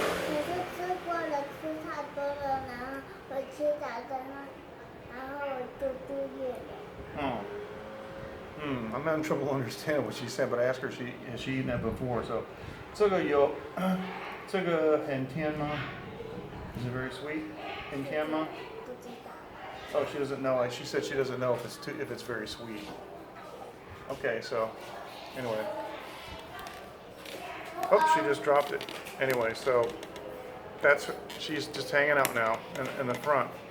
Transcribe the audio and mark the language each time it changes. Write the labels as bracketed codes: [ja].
[zh] 我是吃过了，吃太多了，然后我吃打针了，然后我就住院了。 [en] I'm having trouble understanding what she said, but I asked her has she eaten that before. So, [zh] 这个有这个很甜吗？ [en] Is it very sweet? [zh] 很甜吗？不知道。 [en] Oh, she doesn't know. She said she doesn't know if it's very sweet. Okay, so anyway. Oh, she just dropped it. Anyway, so she's just hanging out now in the front.